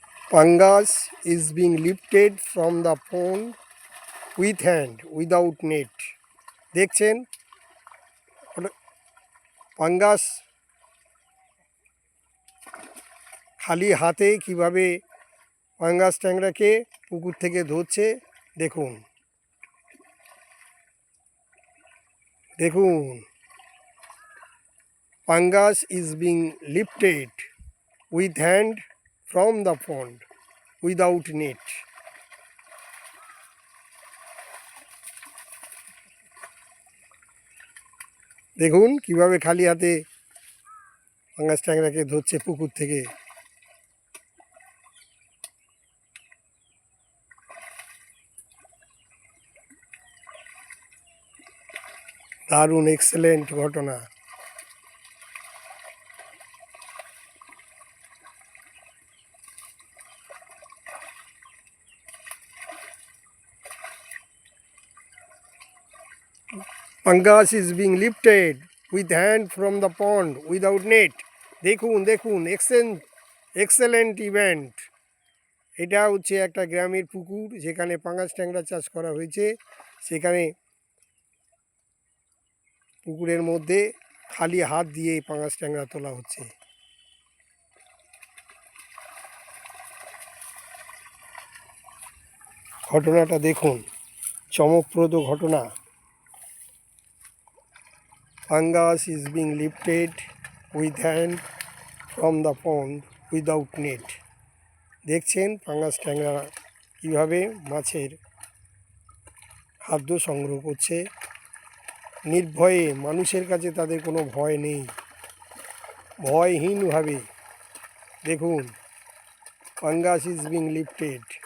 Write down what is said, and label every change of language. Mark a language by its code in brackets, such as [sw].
[en] Pangas is being lifted from the pond with hand without net. [bn] দেখছেন পাঙ্গাস খালি হাতে কিভাবে পাঙ্গাস ট্যাংরাকে পুকুর থেকে ধরছে দেখুন। দেখুন, [en] Pangas is being lifted with hand from the pond without net. [bn] দেখুন কিভাবে খালি হাতে পাঙ্গাস ট্যাংরাকে ধরছে পুকুর থেকে। দারুণ এক্সেলেন্ট ঘটনা। [en] Pangas is being lifted with hand from the pond without net. [bn] দেখুন দেখুন [en] Excellent event. [bn] এটা হচ্ছে একটা গ্রামের পুকুর যেখানে পাঙ্গাস ট্যাংরা চাষ করা হয়েছে। সেখানে পুকুরের মধ্যে খালি হাত দিয়ে পাঙ্গাস ট্যাংরা তোলা হচ্ছে। ঘটনাটা দেখুন, চমকপ্রদ ঘটনা। [en] Pangas is being lifted with hand from the pond without net. [bn] দেখছেন পাঙ্গাস ট্যাংরা কীভাবে মাছের খাদ্য সংগ্রহ করছে নির্ভয়ে। মানুষের কাছে তাদের কোনো ভয় নেই, ভয়হীনভাবে। দেখুন, [en] Pangas is being lifted.